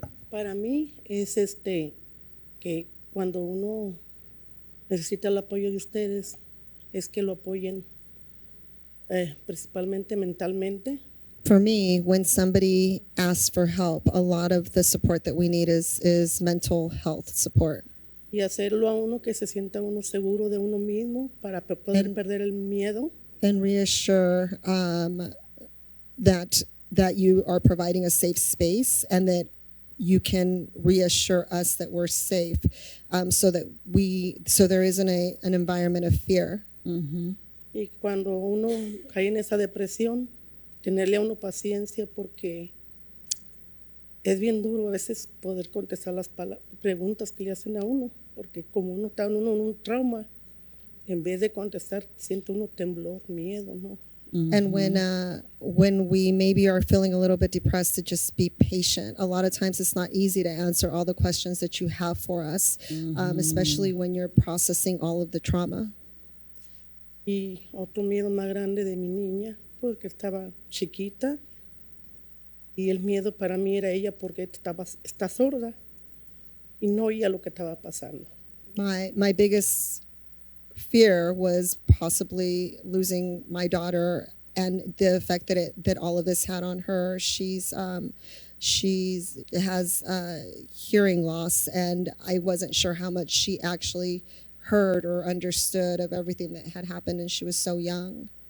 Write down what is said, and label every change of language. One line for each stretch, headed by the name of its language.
Spanish: Para mí es que cuando uno necesita el apoyo de ustedes, es que lo apoyen principalmente mentalmente.
English: For me, when somebody asks for help, a lot of the support that we need is mental health support.
Spanish: Y hacerlo a uno que se sienta uno seguro de uno mismo para poder perder el miedo.
English: And reassure that you are providing a safe space and that you can reassure us that we're safe, so there isn't an environment of fear.
Spanish: Y cuando uno cae en esa depresión, tenerle a uno paciencia porque es bien duro a veces poder contestar las preguntas que le hacen a uno, porque como uno está en un trauma, en vez de contestar siente uno temblor, miedo, ¿no?
English: And when we maybe are feeling a little bit depressed, to just be patient. A lot of times it's not easy to answer all the questions that you have for us, especially when you're processing all of the trauma.
Spanish: Y otro miedo más grande de mi niña, porque estaba chiquita, y el miedo para mí era ella porque está sorda y no oía lo que estaba pasando.
English: My biggest fear was possibly losing my daughter and the effect that all of this had on her. She has hearing loss, and I wasn't sure how much she actually heard or understood of everything that had happened, and she was so young.